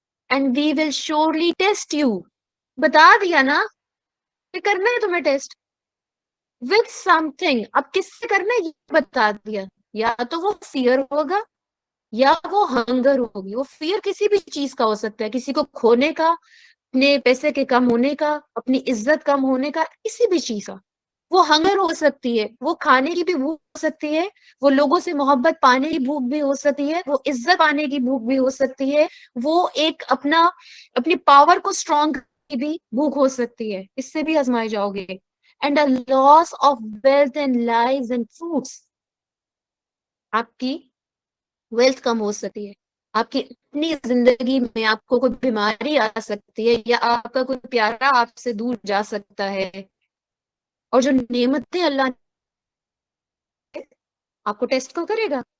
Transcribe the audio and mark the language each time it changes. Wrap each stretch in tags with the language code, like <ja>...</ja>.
<en>And we will surely test you.</en> <ur>بتا دیا نا کہ کرنا ہے تمہیں ٹیسٹ</ur> <en>with something.</en> <ur>اب کس سے کرنا ہے یہ بتا دیا. یا تو وہ فیئر ہوگا یا وہ ہنگر ہوگی. وہ فیئر کسی بھی چیز کا ہو سکتا ہے، کسی کو کھونے کا، اپنے پیسے کے کم ہونے کا، اپنی عزت کم ہونے کا، کسی بھی چیز کا. وہ ہنگر ہو سکتی ہے، وہ کھانے کی بھی بھوک ہو سکتی ہے، وہ لوگوں سے محبت پانے کی بھوک بھی ہو سکتی ہے، وہ عزت پانے کی بھوک بھی ہو سکتی ہے، وہ ایک اپنی پاور کو اسٹرانگ کی بھی بھوک ہو سکتی ہے. اس سے بھی آزمائے جاؤ گے.</ur> <en>And a loss of wealth and lives and fruits.</en> <ur>آپ کی ویلتھ کم ہو سکتی ہے، آپ کی اپنی زندگی میں آپ کو کوئی بیماری آ سکتی ہے، یا آپ کا کوئی پیارا آپ سے دور جا سکتا ہے. اور جو نعمتیں اللہ نے آپ کو ٹیسٹ کو کرے گا.</ur>